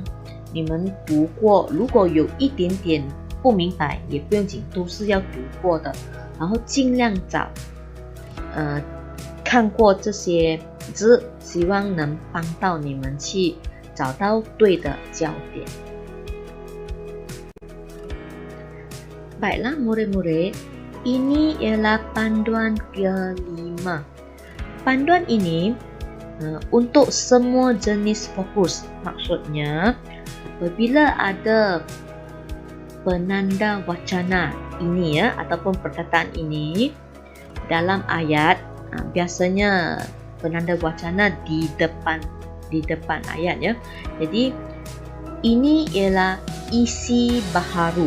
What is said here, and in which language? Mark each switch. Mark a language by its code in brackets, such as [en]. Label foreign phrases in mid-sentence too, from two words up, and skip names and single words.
[zh] 你们读过，如果有一点点不明白也不用紧，都是要读过的，然后尽量找看过这些字，希望能帮到你们去找到对的焦点。 [ms] Baiklah murid-murid, ini ialah panduan kelima. Panduan ini untuk semua jenis fokus. Maksudnya, apabila ada penanda wacana ini ataupun perkataan ini dalam ayat, biasanya penanda wacana di depan ayat Jadi ini ialah isi baharu.